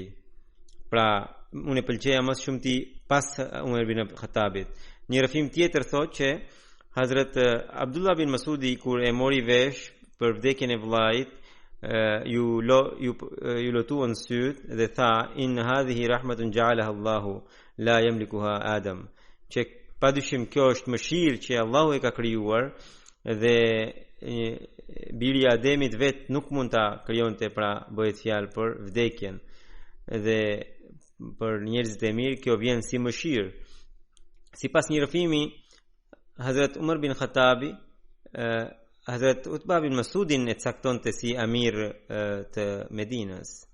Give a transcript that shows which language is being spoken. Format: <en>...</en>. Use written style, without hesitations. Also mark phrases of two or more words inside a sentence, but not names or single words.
<sq>Pra, unë pëlqeja më shumë ti pas Umar bin Khattabit. Një rëfim tjetër thot që Hazrat Abdullah bin Masudi kur e mori vesh për vdekjen e vllait, ju lotuan syt dhe tha:</sq> <ar>إن هذه رحمة جعلها الله لا يملكها آدم.</ar> <sq>Që padyshim kjo është mëshirë që Allahu e ka krijuar dhe biri i Ademit vet nuk mund ta krijonte, pra bëhet fjalë për vdekjen. Dhe për njerëzit e mirë kjo vjen si mëshirë. Sipas një rëfimi, Hazrat Umar bin Khattabi Hazrat Utba bin Masudin e caktonte si amir të Medinës.</sq>